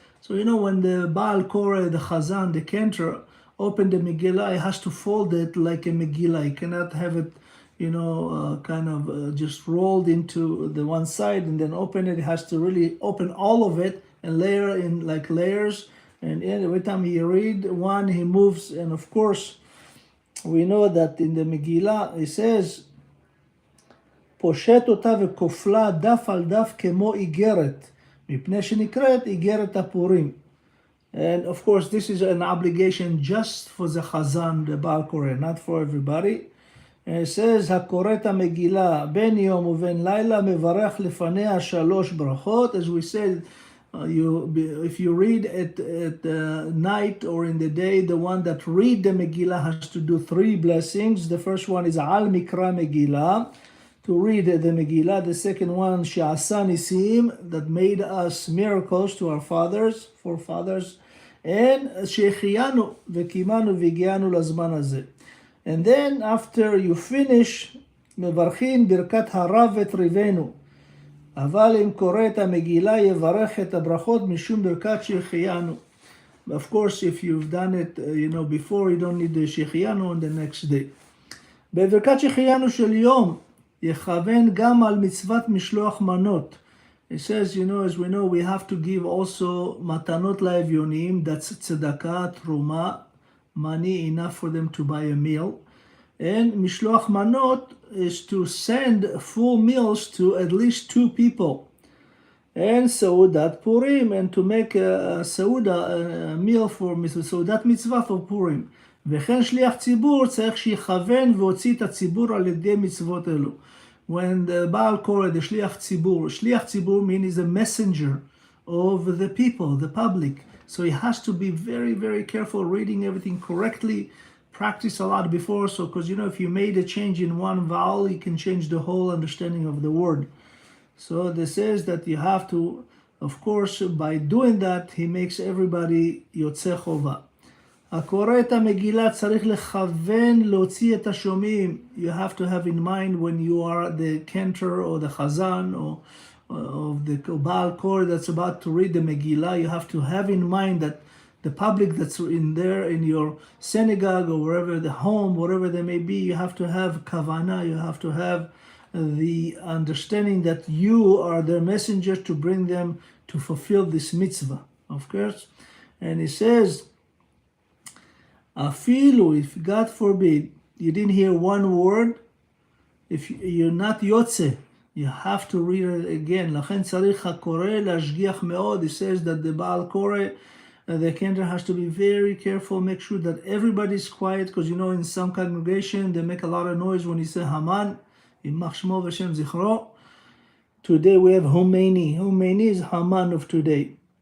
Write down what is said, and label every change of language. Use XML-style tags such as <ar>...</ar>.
<en>So, you know, when the Baal Koreh, the Chazan, the cantor, open the Megillah, it has to fold it like a Megillah. You cannot have it, you know, just rolled into the one side and then open it. It has to really open all of it and layer in like layers. And every time he read one, he moves. And of course, we know that in the Megillah, it says,</en> <he>פושט אותה וכופלה דף על דף כמו איגרת, מפני שנקראת איגרת הפורים.</he> <en>And of course, this is an obligation just for the Chazan, the Baal Koreh, not for everybody. And it says,</en> <he>הקורא את המגילה בין יום ובין לילה מברך לפניה 3 ברכות.</he> <en>As we said, if you read at night or in the day, the one that read the Megillah has to do 3 blessings. The first one is al mikra Megillah, to read the Megillah. The second one, She'asa Nisim, that made us miracles to our forefathers, and</en> <he>She'echiyanu v'kimanu v'gianu lazman hazeh.</he> <en>And then after you finish,</en> <he>Mevarchin birkat harav v'trivenu. אבל אם קורא את המגילה יברך את הברכות משום ברכת שהחיינו.</he> <en>Of course, if you've done it, before, you don't need the שהחיינו on the next day.</en> <he>בברכת שהחיינו של יום, יכוון גם על מצוות משלוח מנות.</he> <en>It says, as we know, we have to give also</en> <he>מתנות לאביונים,</he> <en>that's tzedakah, truma, money enough for them to buy a meal. And mishloach manot is to send full meals to at least 2 people. And Seudat Purim, and to make a Seuda, a meal for Seudat Mitzvah for Purim.</en> <he>וכן שליח ציבור צריך שיכוון והוציא את הציבור על ידי מצוות אלו.</he> <en>When the Baal Koreh, the Shliach Tzibur means he's a messenger of the people, the public. So he has to be very, very careful reading everything correctly. Practice a lot before, so because if you made a change in one vowel, you can change the whole understanding of the word. So this says that you have to, of course, by doing that, he makes everybody יוצא חובה.</en> <he>הקורא את המגילה צריך לכוון להוציא את השומעים.</he> <en>You have to have in mind when you are the cantor or the chazan or of the Baal Koreh that's about to read the Megillah, you have to have in mind that the public that's in there, in your synagogue or wherever, the home, whatever they may be, you have to have kavanah, you have to have the understanding that you are their messenger to bring them to fulfill this mitzvah, of course. And it says, afilu, if God forbid, you didn't hear one word, if you're not yotze, you have to read it again.</en> <he>לכן צריך הקורא להשגיח מאוד.</he> <en>It says that the Baal Koreh, the cantor has to be very careful, make sure that everybody's quiet, because in some congregation they make a lot of noise when you say Haman,</en> <he>Yimach Shmo v'Shem Zichro.</he> <en>Today we have Khomeini. Khomeini is Haman of today.</en>